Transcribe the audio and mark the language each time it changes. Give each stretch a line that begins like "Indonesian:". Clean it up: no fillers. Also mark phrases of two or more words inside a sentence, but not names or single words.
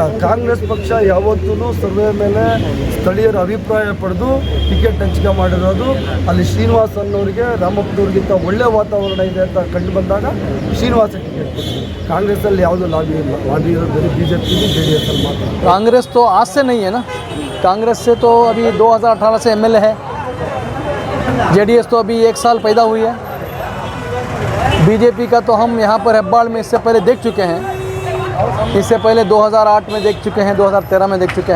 Kannada: ಕಾಂಗ್ರೆಸ್ ಪಕ್ಷ ಯಾವತ್ತೂ ಸರ್ವೆ ಮೇಲೆ ಸ್ಥಳೀಯರ ಅಭಿಪ್ರಾಯ ಪಡೆದು ಟಿಕೆಟ್ ಹಂಚಿಕೆ ಮಾಡಿರೋದು. ಅಲ್ಲಿ ಶ್ರೀನಿವಾಸ್ ಅನ್ನೋರಿಗೆ ರಾಮಪ್ಪನವ್ರಿಗಿಂತ ಒಳ್ಳೆ ವಾತಾವರಣ ಇದೆ ಅಂತ ಕಂಡು ಬಂದಾಗ ಶ್ರೀನಿವಾಸ ಟಿಕೆಟ್ ಕೊಡ್ತೀವಿ. ಕಾಂಗ್ರೆಸ್ಸಲ್ಲಿ ಯಾವುದೂ ಲಾಬಿ ಇಲ್ಲ. ಲಾಬಿ ಇರೋದು ಬರೀ BJP, JDS ಅಲ್ಲಿ ಮಾತ್ರ.
Hindi: कांग्रेस तो आज से नहीं है ना, कांग्रेस से तो अभी 2018 से MLA है, JDS तो अभी 1 साल पैदा हुई है। बीजेपी का तो हम यहाँ पर हेब्बाड़ में इससे पहले देख चुके हैं, इससे पहले 2008 में देख चुके हैं, 2013 में देख चुके हैं।